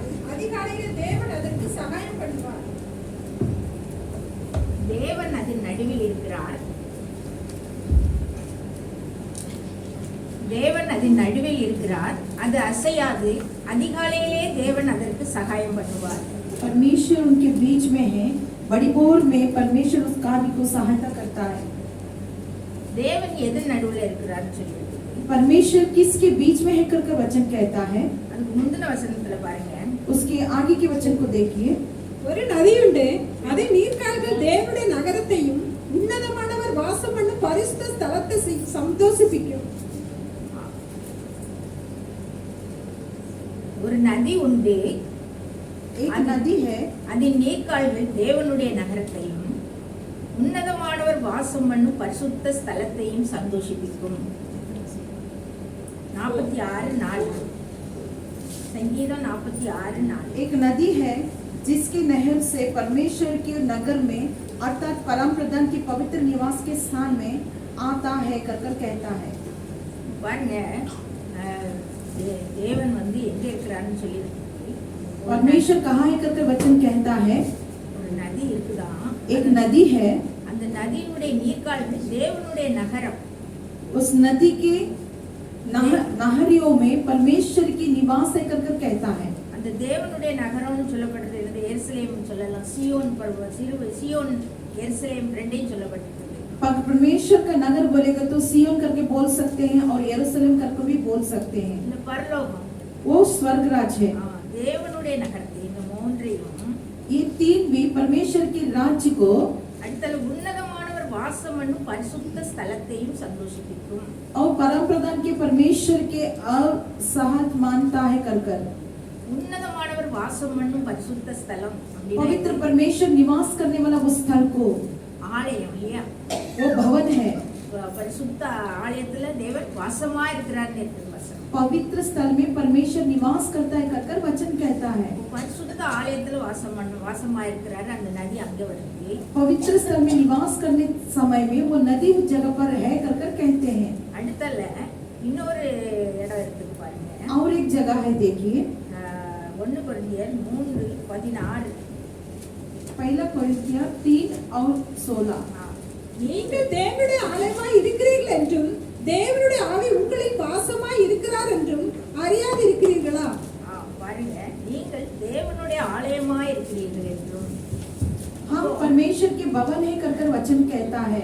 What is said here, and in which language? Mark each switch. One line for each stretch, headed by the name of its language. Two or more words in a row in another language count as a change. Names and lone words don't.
Tamil: அதிகாலையில் தேவன் அதற்கு சகாயம் பண்ணுவார். தேவன் அதன் நடுவில் இருக்கிறார், தேவன் அதன் நடுவில் இருக்கிறார், அது அசையாது. அதிகாலையிலே தேவன் அதற்கு சகாயம் பண்ணுவார்.
Hindi: परमेश्वर उनके बीच में है, बड़ी भोर में परमेश्वर उस कार्य को सहायता करता है।
Tamil: தேவன் எதன் நடுவில் இருக்கிறார்னு சொல்லிட்டு
Hindi: परमेश्वर किसके बीच में है करके वचन कहता है।
Tamil: அதுக்கு முந்தின வசனத்துல பாருங்க,
Hindi: उसके आगे के वचन को देखिए।
Tamil: ஒரு நதியுண்டு, அதை நீர்க்கால்கள் தேவனுடைய நகரத்தையும் உன்னதமானவர் வாசம் பண்ணும் பரிசுத்த ஸ்தலத்தை சந்தோஷிப்பிக்கும். ஒரு நதி உண்டு,
Hindi: एक नदी है,
Tamil: அதன் நீர்க்கால்கள் தேவனுடைய நகரத்தையும் உன்னதமானவர் வாசம் பண்ணும் பரிசுத்த ஸ்தலத்தையும் சந்தோஷிப்பிக்கும்.
Hindi: 46:4 संगीतम 46:4। एक नदी है जिसके नहर से परमेश्वर के नगर में अर्थात परम प्रधान के पवित्र निवास के स्थान में आता है कर कहता है।
Tamil: பாருங்க, தேவன் வந்து எங்க இருக்கிறான்னு சொல்லி
Hindi: परमेश्वर कहाँ है कर वचन कहता है।
Tamil: ஒரு நதி இருக்குதான்,
Hindi: एक नदी है,
Tamil: அந்த நதியினுடைய நீர்க்கால்கள் தேவனுடைய நகரம்.
Hindi: उस नदी के नहरियों में परमेश्वर की निवास है कर कहता है।
Tamil: அந்த தேவனுடைய நகரம்னு சொல்லப்படுறது எருசலேம் சொல்லலாம், சியோன் சியோன் எருசலேம் ரெண்டையும் சொல்லப்பட்டிருக்கு.
Hindi: परमेश्वर का नगर बोलेगा तो सियोन करके बोल सकते हैं और यरूशलेम करके भी बोल सकते हैं।
Tamil: இந்த பரலோகம்
Hindi: वो स्वर्गराज है।
Tamil: தேவனுடைய நகரத்தை இந்த மூன்றையும்
Hindi: ये तीन भी परमेश्वर के राज्य को
Tamil: அடுத்தது உன்னதமானவர் வாசம் பண்ணும் பரிசுத்த ஸ்தலத்தையும் சந்தோஷிப்பிக்கும்.
Hindi: और परम प्रधान के परमेश्वर के असहत मानता है कर
Tamil: உன்னதமானவர் வாசம் பண்ணும் பரிசுத்த ஸ்தலம்
Hindi: पवित्र परमेश्वर निवास करने वाला वो स्थल को,
Tamil: ஆலயம் இல்லையா,
Hindi: वो भवन है।
Tamil: பரிசுத்த ஆலயத்துல தேவன் வாசமா இருக்கிறார்னு இருக்கு வசனம்.
Hindi: पवित्र स्थल में परमेश्वर निवास करता है कर वचन कहता है।
Tamil: பரிசுத்த ஆலயத்துல வாசமா இருக்கிறாரு, அந்த நதி அங்க வருது.
Hindi: पवित्र स्थल में निवास करने समय में वो नदी उस जगह पर है कर कहते हैं।
Tamil: அடுத்தல இன்னொரு இடம் இருக்குது பாருங்க,
Hindi: और एक जगह है देखिए,
Tamil: 1 கொரிந்தியர் 3:16।
Hindi: पहला कोरिन्थियर 3:16।
Tamil: நீங்கள் தேவனுடைய ஆலயமாய் இருக்கிறீர்கள் என்றும் தேவனுடைய ஆவி உங்களில் வாசமாய் இருக்கிறார் என்றும் அறியாது இருக்கிறீர்களா? பாருங்க, நீங்கள் தேவனுடைய ஆலயமாய் இருக்கிறீர்கள் என்றும்
Hindi: हम परमेश्वर के भवन है कर वचन कहता है।